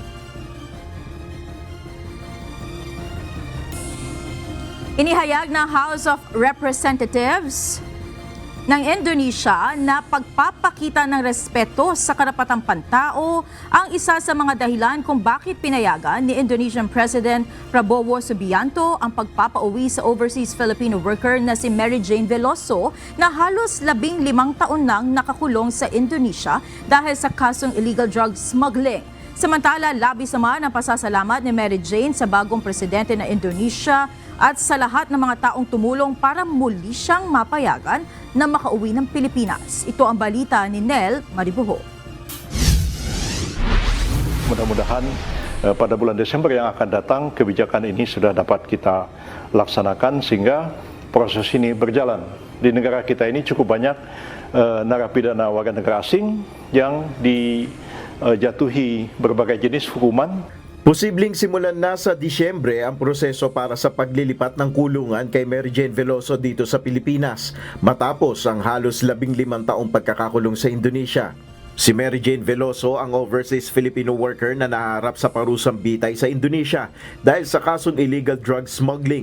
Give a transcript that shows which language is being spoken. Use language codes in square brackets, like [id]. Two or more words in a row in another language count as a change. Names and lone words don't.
[tl] Inihayag ng House of Representatives ng Indonesia na pagpapakita ng respeto sa karapatang pantao ang isa sa mga dahilan kung bakit pinayagan ni [en] Indonesian President [tl] Prabowo Subianto ang pagpapauwi sa [en] overseas Filipino worker [tl] na si Mary Jane Veloso na halos 15 taon nang nakakulong sa Indonesia dahil sa kasong [en] illegal drug smuggling. [tl] Samantala, labis naman ang pasasalamat ni Mary Jane sa bagong presidente ng Indonesia at sa lahat ng mga taong tumulong para muli siyang mapayagan na makauwi ng Pilipinas. Ito ang balita ni Nel Maribuho. [id] Mudah-mudahan pada bulan Desember yang akan datang kebijakan ini sudah dapat kita laksanakan sehingga proses ini berjalan. Di negara kita ini cukup banyak narapidana warga negara asing yang dijatuhi berbagai jenis hukuman. [tl] Posibleng simulan na sa Disyembre ang proseso para sa paglilipat ng kulungan kay Mary Jane Veloso dito sa Pilipinas matapos ang halos 15 taong pagkakakulong sa Indonesia. Si Mary Jane Veloso ang [en] overseas Filipino worker [tl] na naharap sa parusang bitay sa Indonesia dahil sa kasong [en] illegal drug smuggling.